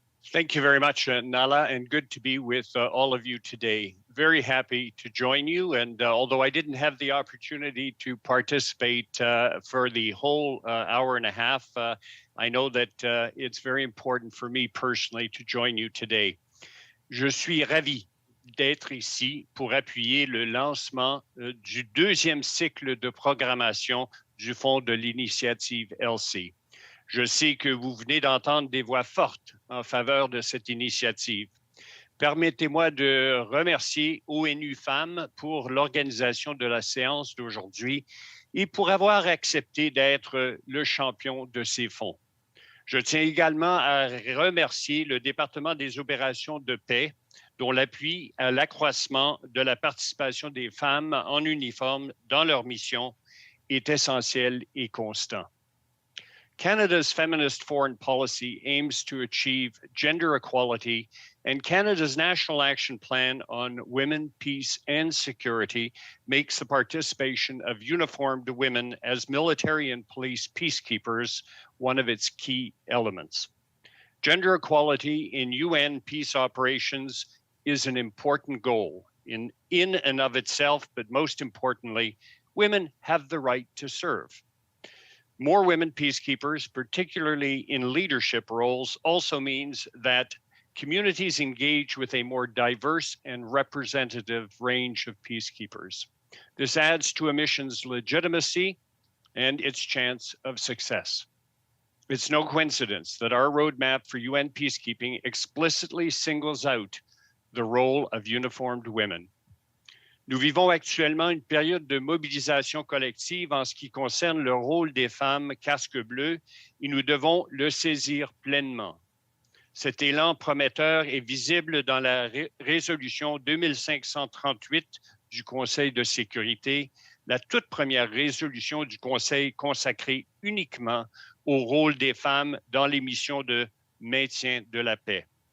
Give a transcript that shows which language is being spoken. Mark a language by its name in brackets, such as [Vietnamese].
[English] Thank you very much, Nala, and good to be with all of you today. Very happy to join you, and although I didn't have the opportunity to participate for the whole hour and a half, I know that it's very important for me personally to join you today. [French] Je suis ravi d'être ici pour appuyer le lancement du deuxième cycle de programmation du Fonds de l'initiative Elsie. Je sais que vous venez d'entendre des voix fortes en faveur de cette initiative. Permettez-moi de remercier ONU Femmes pour l'organisation de la séance d'aujourd'hui et pour avoir accepté d'être le champion de ces fonds. Je tiens également à remercier le département des opérations de paix, dont l'appui à l'accroissement de la participation des femmes en uniforme dans leur mission est essentiel et constant. [English] Canada's feminist foreign policy aims to achieve gender equality, and Canada's National Action Plan on Women, Peace and Security makes the participation of uniformed women as military and police peacekeepers one of its key elements. Gender equality in UN peace operations is an important goal in and of itself, but most importantly, women have the right to serve. More women peacekeepers, particularly in leadership roles, also means that communities engage with a more diverse and representative range of peacekeepers. This adds to a mission's legitimacy and its chance of success. It's no coincidence that our roadmap for UN peacekeeping explicitly singles out the role of uniformed women. [French] Nous vivons actuellement une période de mobilisation collective en ce qui concerne le rôle des femmes casque bleu et nous devons le saisir pleinement. Cet élan prometteur est visible dans la résolution 2538 du Conseil de sécurité, la toute première résolution du Conseil consacrée uniquement au rôle des femmes dans les missions de maintien de la paix.